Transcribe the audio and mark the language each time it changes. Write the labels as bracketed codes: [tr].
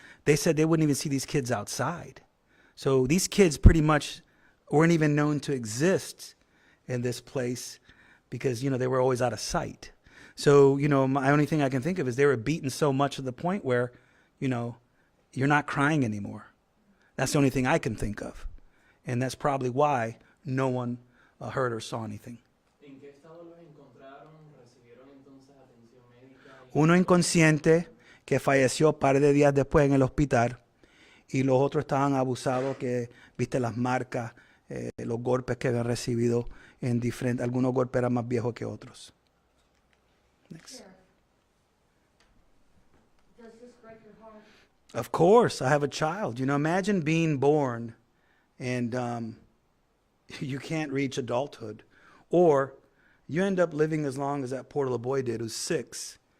[en] They said they wouldn't even see these kids outside. So these kids pretty much weren't even known to exist in this place because, you know, they were always out of sight. So, you know, my only thing I can think of is they were beaten so much to the point where, you know, you're not crying anymore. That's the only thing I can think of. And that's probably why no one heard or saw anything. [es] ¿En qué estado los encontraron? ¿Recibieron entonces atención médica? Uno inconsciente que falleció un par de días después en el hospital y los otros estaban abusados que, viste, las marcas, los golpes que habían recibido en diferentes, algunos golpes eran más viejos que otros. [en] Next. Sheriff, does this break your heart? Of course, I have a child. You know, imagine being born and you can't reach adulthood, or you end up living as long as that poor little boy did, who's 6.